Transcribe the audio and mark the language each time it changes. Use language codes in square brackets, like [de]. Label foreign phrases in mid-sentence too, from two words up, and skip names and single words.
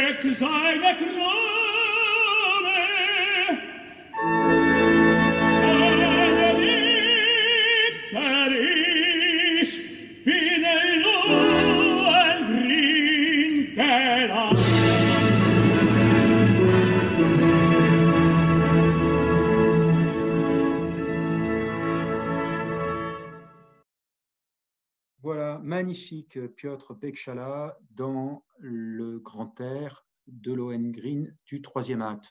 [de] seine Krone. Ein Ritter ich bin ein Lohengrin gelangt. [fr] Voilà, magnifique Piotr Bekchala dans le grand air de Lohengrin du troisième acte.